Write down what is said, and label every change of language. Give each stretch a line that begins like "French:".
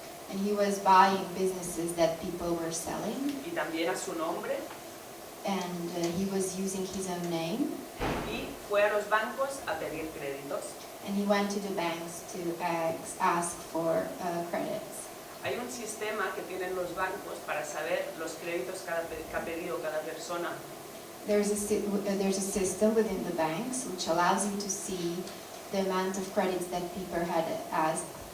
English: And he was buying businesses that people were selling.
Spanish: Y también a su nombre.
English: And he was using his own name.
Spanish: Y fue a los bancos a pedir créditos.
English: And he went to the banks to ask for credits.
Spanish: Hay un sistema que tienen los bancos para saber los créditos que ha pedido cada persona.
English: There's a system within the banks which allows you to see the amount of credits that people had asked.